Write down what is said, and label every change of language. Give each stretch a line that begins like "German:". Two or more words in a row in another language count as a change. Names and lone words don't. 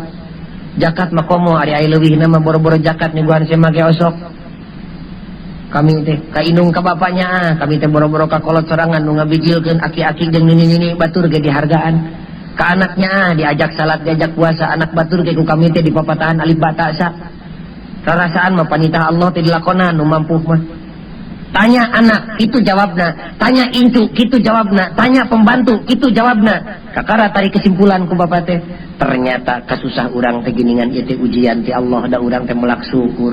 Sundanese: Zakat mah komo ari aya leuwihna mah boro-boro zakat nyuguhan sia make osok. Kami teh ka indung ka bapaknya kami teh boro-boro ka kolot sorangan nu ngabijilkeun aki-aki jeung nini-nini batur ge dihargaan. Ka anaknya diajak salat diajak puasa anak batur ge ku kami teh dipapatahan
Arabic: ألف باء تاء ثاء.
Sundanese: Rarasaan mah panitah Allah teh dilakonan nu mampu mah. Tanya anak, itu jawabna. Tanya incu, itu jawabna. Tanya pembantu, itu jawabna. Kakara tarik kesimpulan ku bapak teh. Ternyata kasusah urang teh giningan ieu teh ujian ti Allah da urang teh melak syukur.